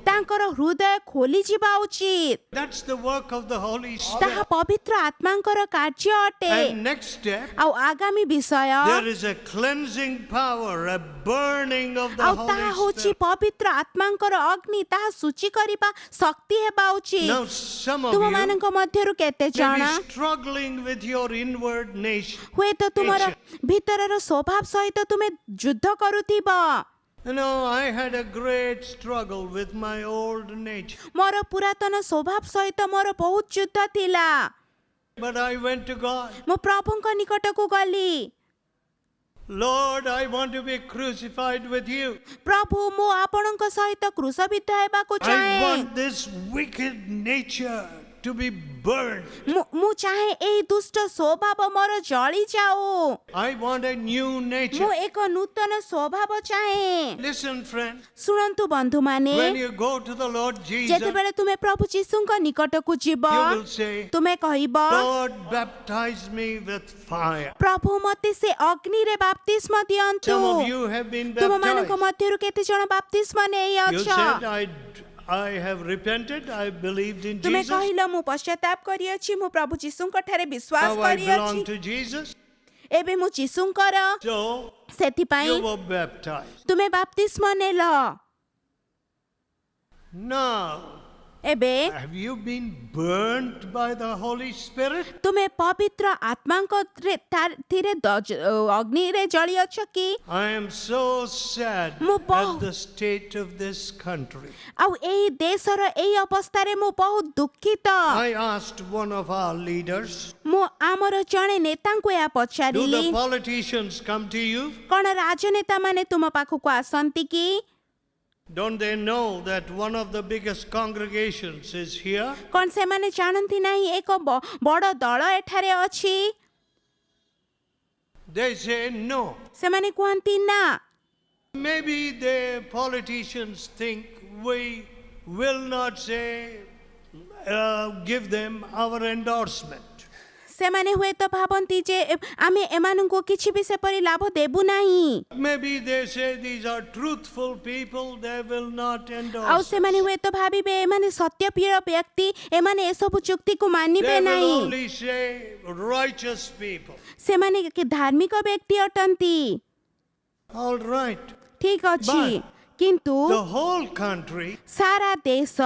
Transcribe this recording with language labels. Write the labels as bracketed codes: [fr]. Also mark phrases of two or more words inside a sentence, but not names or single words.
[or] ତାଙ୍କର ହୃଦୟ ଖୋଲିଯିବା ଉଚିତ। [en] That's the work of the Holy [or] ତାହା [en] Spirit. [or] ପବିତ୍ର ଆତ୍ମାଙ୍କର କାର୍ଯ୍ୟ ଅଟେ। [en] And next step, [or] ଆଉ ଆଗାମୀ ବିଷୟ [en] there is a cleansing power, a burning of the [or] ଆଉ ତାହା [en] Holy [or] ହେଉଛି [en] Spirit. [or] ପବିତ୍ର ଆତ୍ମାଙ୍କର ଅଗ୍ନି, ତାହା ସୂଚି କରିବା ଶକ୍ତି ହେବା ଉଚିତ। [en] Now, some of you [or] ତୁମମାନଙ୍କ ମଧ୍ୟରୁ କେତେ [en] may [or] ଜଣ [en] be struggling with your inward nation. [or] ହୁଏତ ତୁମର ଭିତରର ସ୍ୱଭାବ ସହିତ ତୁମେ ଯୁଦ୍ଧ କରୁଥିବ। [en] You know, I had a great struggle with my old nature. [or] ମୋର ପୁରାତନ ସ୍ୱଭାବ ସହିତ ମୋର ବହୁତ ଯୁଦ୍ଧ ଥିଲା। [en] But I went to God. [or] ମୁଁ ପ୍ରଭୁଙ୍କ ନିକଟକୁ ଗଲି। [en] Lord, I want to be crucified with you. [or] ପ୍ରଭୁ ମୁଁ ଆପଣଙ୍କ ସହିତ କ୍ରୁଶବିଦ୍ଧ ହେବାକୁ [en] I [or] ଚାହେଁ। [en] want this wicked nature to be burned. [or] ମୁଁ ଚାହେଁ ଏହି ଦୁଷ୍ଟ ସ୍ୱଭାବ ମୋର ଜଳି ଯାଉ। [en] I want a new [or] ମୁଁ [en] nature. [or] ଏକ ନୂତନ ସ୍ୱଭାବ ଚାହେଁ। [en] Listen, friend, [or] ଶୁଣନ୍ତୁ ବନ୍ଧୁମାନେ, [en] when you go to the Lord Jesus, [or] ଯେତେବେଳେ ତୁମେ ପ୍ରଭୁ ଯୀଶୁଙ୍କ ନିକଟକୁ ଯିବ, [en] you will say, [or] ତୁମେ କହିବ, [en] Lord, baptize me with fire. [or] ପ୍ରଭୁ ମୋତେ ସେ ଅଗ୍ନିରେ ବାପ୍ତିସ୍ମ ଦିଅନ୍ତୁ। [en] Some of you have been [or] ତୁମମାନଙ୍କ [en] baptized. [or] ମଧ୍ୟରୁ କେତେ ଜଣ ବାପ୍ତିସ୍ମ [en] You [or] ନେଇଅଛ? [en] said, I have repented, I believed in [or] ତୁମେ [en] Jesus. [or] କହିଲ ମୁଁ ପଶ୍ଚାତାପ କରିଅଛି, ମୁଁ ପ୍ରଭୁ ଯୀଶୁଙ୍କ ଠାରେ ବିଶ୍ୱାସ [en] Now I belong [or] କରିଅଛି, [en] to Jesus. [or] ଏବେ ମୁଁ ଯୀଶୁଙ୍କର। [en] So [or] ସେଥିପାଇଁ [en] you were baptized. [or] ତୁମେ ବାପ୍ତିସ୍ମ ନେଲ। [en] Now, [or] ଏବେ [en] have you been burnt by the Holy Spirit? [or] ତୁମେ ପବିତ୍ର ଆତ୍ମାଙ୍କ ଥିରେ ଅଗ୍ନିରେ ଜଳିଅଛ କି? [en] I am so sad [or] ମୁଁ [en] at the state of this country. [or] ଆଉ ଏହି ଦେଶର ଏହି ଅବସ୍ଥାରେ ମୁଁ ବହୁତ ଦୁଃଖିତ। [en] I asked one of our leaders, [or] ମୁଁ ଆମର ଜଣେ ନେତାଙ୍କୁ ଏହା [en] do [or] ପଚାରିଲି, [en] the politicians come to you? [or] କଣ ରାଜନେତାମାନେ ତୁମ ପାଖକୁ ଆସନ୍ତି କି? [en] Don't they know that one of the biggest congregations is here? [or] କଣ ସେମାନେ ଜାଣନ୍ତି ନାହିଁ ଏକ ବଡ଼ ଦଳ ଏଠାରେ ଅଛି? [en] They say no. [or] ସେମାନେ କୁହନ୍ତି ନା। [en] Maybe the politicians think we will not say, give them our endorsement. [or] ସେମାନେ ହୁଏତ ଭାବନ୍ତି ଯେ ଆମେ ଏମାନଙ୍କୁ କିଛି ବି ସେପରି ଲାଭ ଦେବୁ ନାହିଁ। [en] Maybe they say these are truthful people, they will not [or] ଆଉ [en] endorse us. [or] ସେମାନେ ହୁଏତ ଭାବିବେ ଏମାନେ ସତ୍ୟପ୍ରିୟ ବ୍ୟକ୍ତି, ଏମାନେ ଏସବୁ ଚୁକ୍ତିକୁ ମାନିବେ [en] They will [or] ନାହିଁ। [en] only say righteous people. [or] ସେମାନେ ଧାର୍ମିକ ବ୍ୟକ୍ତି ଅଟନ୍ତି। [en] All right. [or] ଠିକ ଅଛି, କିନ୍ତୁ [en] The whole country [or] ସାରା ଦେଶ